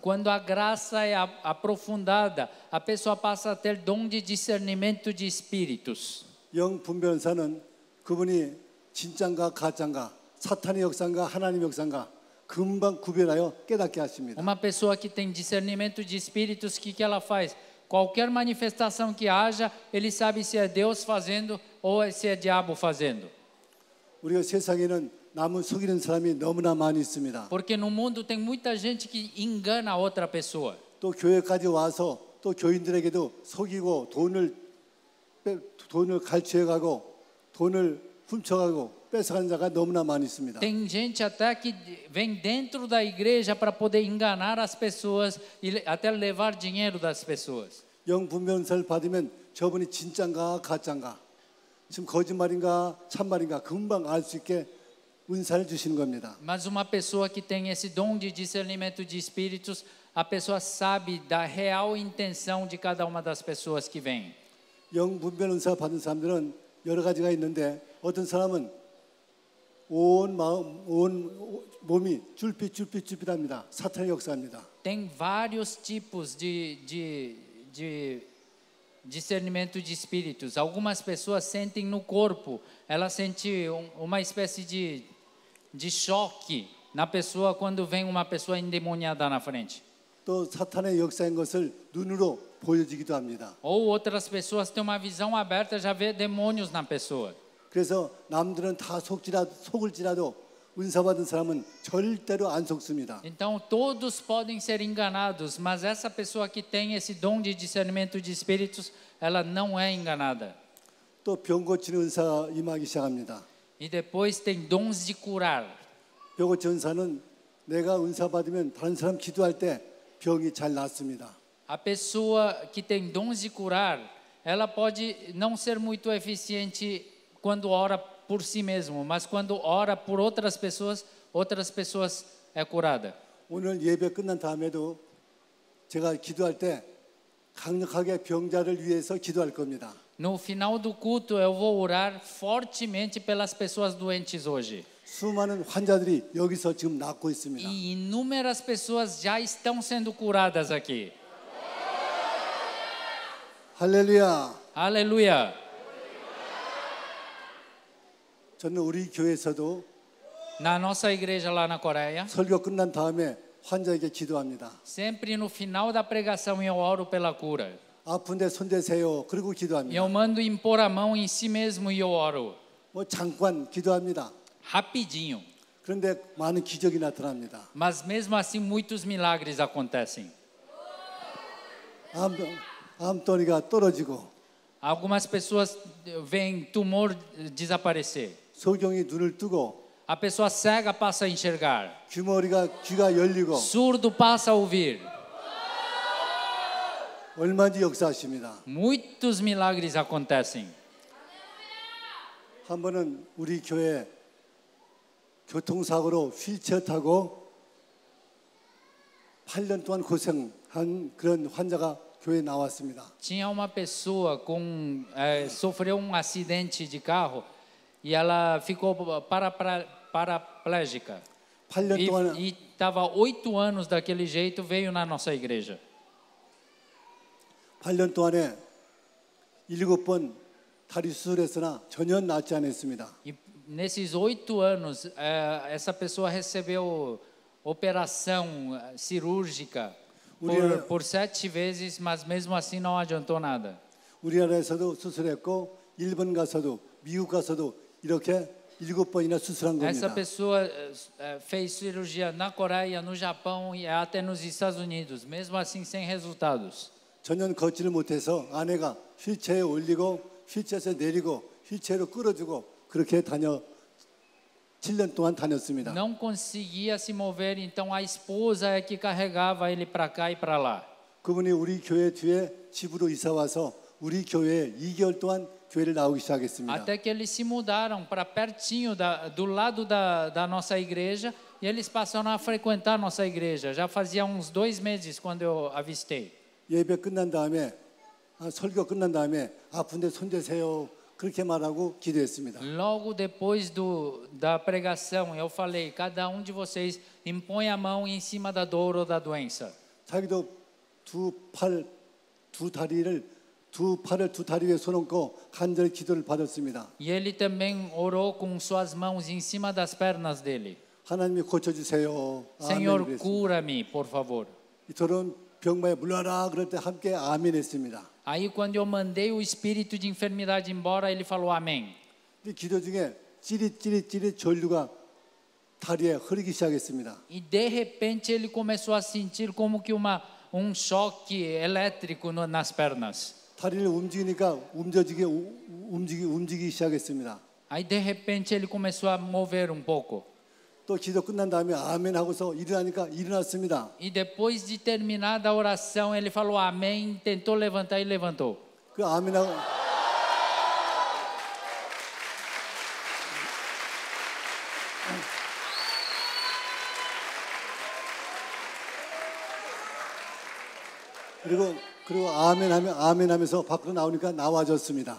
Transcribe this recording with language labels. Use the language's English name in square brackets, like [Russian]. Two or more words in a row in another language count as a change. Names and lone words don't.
[Portuguese] Quando a graça é aprofundada, a pessoa passa a ter dom de discernimento de espíritos. [Korean] 영 분별 은사는 그분이 진짠가 가짠가, 사탄의 역사인가 하나님의 역사인가 금방 구별하여 깨닫게 하십니다. [Portuguese] Uma pessoa que tem discernimento de espíritos, o que ela faz? Qualquer manifestação que haja, ele sabe se é Deus fazendo ou se é diabo fazendo. [Korean] 우리가 세상에는 남을 속이는 사람이 너무나 많이 있습니다. [Portuguese] Porque no mundo tem muita gente que engana a outra pessoa. [Korean] 또 교회까지 와서 또 교인들에게도 속이고 돈을 갈취해가고 돈을 훔쳐가고 뺏어가는 자가 너무나 많이 있습니다. [Portuguese] Tem gente até que vem dentro da igreja para poder enganar as pessoas e até levar dinheiro das pessoas. [Korean] 영 분별 은사를 받으면 저분이 진짠가 가짠가 지금 거짓말인가 참말인가 금방 알 수 있게 은사를 주시는 겁니다. [Portuguese] Mas uma pessoa que tem esse dom de discernimento de espíritos, a pessoa sabe da real intenção de cada uma das pessoas que vem. [Korean] 영 분별 은사 받은 사람들은 여러 가지가 있는데 어떤 사람은 온 마음, 온 몸이 줄빛합니다. 사탄의 역사입니다. [Portuguese] Tem vários tipos de discernimento de espíritos. Algumas pessoas sentem no corpo, ela sente uma espécie de choque na pessoa quando vem uma pessoa endemoniada na frente. [Korean] 또 사탄의 역사인 것을 눈으로 보여지기도 합니다. [Portuguese] Ou outras pessoas têm uma visão aberta, já vê demônios na pessoa. [Korean] 그래서 남들은 다 속을지라도 은사 받은 사람은 절대로 안 속습니다. [Portuguese] Então todos podem ser enganados, mas essa pessoa que tem esse dom de discernimento de espíritos, ela não é enganada. [Korean] 또 병 고치는 은사가 임하기 시작합니다. [Portuguese] E depois tem dons de curar. [Korean] 병 고치는 은사는 내가 은사 받으면 다른 사람 기도할 때 병이 잘 낫습니다. [Portuguese] A pessoa que tem dons de curar, ela pode não ser muito eficiente quando ora por si mesmo, mas quando ora por outras pessoas é curada. [Korean] 오늘 예배 끝난 다음에도 제가 기도할 때 강력하게 병자를 위해서 기도할 겁니다. [Portuguese] No final do culto eu vou orar fortemente pelas pessoas doentes hoje. [Korean] 수많은 환자들이 여기서 지금 낫고 있습니다. [Portuguese] E inúmeras pessoas já estão sendo curadas aqui. [Korean] 할렐루야. [Portuguese] Aleluia. [Korean] 저는 우리 교회에서도 [Portuguese] Na nossa igreja lá na Coreia, [Korean] 설교 끝난 다음에 환자에게 기도합니다. [Portuguese] sempre no final da pregação eu oro pela cura. [Korean] 아픈데 손대세요. 그리고 [Portuguese] E [Korean] 기도합니다. [Portuguese] eu mando impor a mão em si mesmo e eu oro. [Korean] 뭐 잠깐 기도합니다. [Portuguese] rapidinho. [Korean] 그런데 많은 기적이 나타납니다. [Portuguese] Mas mesmo assim, muitos milagres acontecem. [Korean] 암덩이가 떨어지고 [Portuguese] Algumas pessoas veem tumor desaparecer. [Korean] 소경이 눈을 뜨고 [Portuguese] A pessoa cega passa a enxergar. [Korean] 귀가 열리고 [Portuguese] Surdo passa a ouvir. [Korean] 얼마든지 역사하십니다. [Portuguese] Muitos milagres acontecem. [Korean] 한 번은 우리 교회 교통사고로 휠체어 타고 8년 동안 고생한 그런 환자가 교회에 나왔습니다. [Portuguese] Tinha uma pessoa sofreu um acidente de carro e ela ficou paraplégica. [Korean] 8년 동안 [Portuguese] E estava 8 anos daquele jeito, veio na nossa igreja. [Korean] 8년 동안에 7번 다리 수술했으나 전혀 낫지 않았습니다. [Portuguese] E nesses 8 anos, essa pessoa recebeu operação cirúrgica por 7 vezes, mas mesmo assim não adiantou nada. [Korean] 우리나라에서도 수술했고 일본 가서도 미국 가서도 이렇게 7번이나 수술한 [Portuguese] Essa [Korean] 겁니다. [Portuguese] pessoa fez cirurgia na Coreia, no Japão e até nos Estados Unidos, mesmo assim sem resultados. [Korean] 전혀 걷지를 못해서 아내가 휠체어에 올리고 휠체어에서 내리고 휠체어로 끌어주고 그렇게 7년 동안 다녔습니다. [Portuguese] Não conseguia se mover, então a esposa é que carregava ele para cá e para lá. [Korean] 그분이 우리 교회 뒤에 집으로 이사 와서 우리 교회에 2개월 동안 교회를 나오기 시작했습니다. [Portuguese] Até que eles se mudaram para pertinho do lado da nossa igreja e eles passaram a frequentar a nossa igreja. Já fazia uns 2 meses quando eu avistei. [Korean] 예배 끝난 다음에 설교 끝난 다음에 아픈데 손대세요. 그렇게 말하고 기도했습니다. [Portuguese] Logo depois da pregação, eu falei: cada um de vocês impõe a mão em cima da dor ou da doença. [Korean] 자기도 두 팔을 두 다리 위에 손얹고 간절히 기도를 받았습니다. [Portuguese] E ele também orou com suas mãos em cima das pernas dele. [Korean] 하나님이 고쳐주세요. [Portuguese] Senhor, [Korean] 아멘. [Portuguese] cura-me, por favor. [Korean] 저런 병마에 물러라 그럴 때 함께 아멘했습니다. [Portuguese] Aí quando eu mandei o espírito de enfermidade embora, ele falou amém. [Korean] 기도 중에 찌릿 전류가 다리에 흐르기 시작했습니다. [Portuguese] E de repente ele começou a sentir como que um choque elétrico nas pernas. [Korean] 다리를 움직이니까 움직이기 시작했습니다. [Portuguese] Aí de repente ele começou a mover um pouco. [Korean] 또 기도 끝난 다음에 아멘 하고서 일어나니까 일어났습니다. [Portuguese] E depois de terminada a oração, ele falou amém, tentou levantar e levantou. [Korean] 그 아멘하고 그리고 아멘하면서 밖으로 나오니까 나와졌습니다.